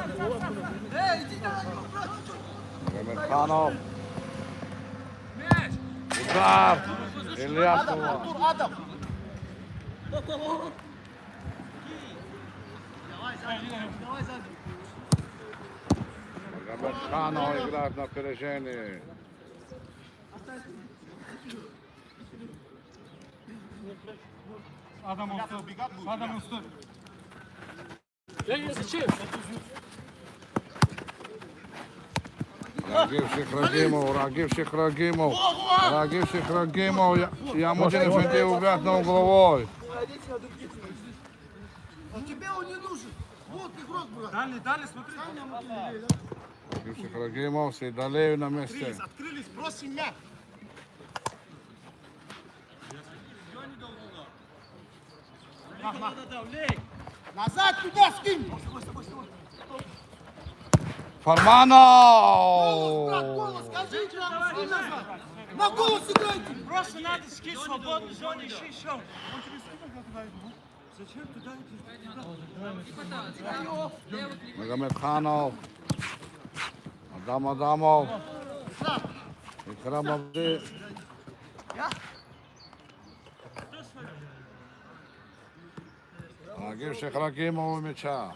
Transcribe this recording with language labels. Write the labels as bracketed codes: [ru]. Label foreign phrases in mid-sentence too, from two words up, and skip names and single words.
[ru] Механов. Удар. Ильясова. Артур, Адам! Механов играет на опережении. [tr] Adam olsun. Adam olsun. [ru] Рагивших Рагимов. Я могу Efendi убрать на угловой. А тебе он не нужен! Вот игрок, брат! Дальний, смотри. Рагивших Рагимов, Сейдалиев на месте. Открылись, бросим мяч! Назад туда скинь! Фарманов! Брат, голос, скажи нам, скинь назад! На голос играйте! Просто надо скид в свободной зоне, ищи еще. Он тебе сказал, куда иду? Зачем туда идти? Магомед Ханов. Адамов. Икрам Абди. Рагивших Рагимов у мяча.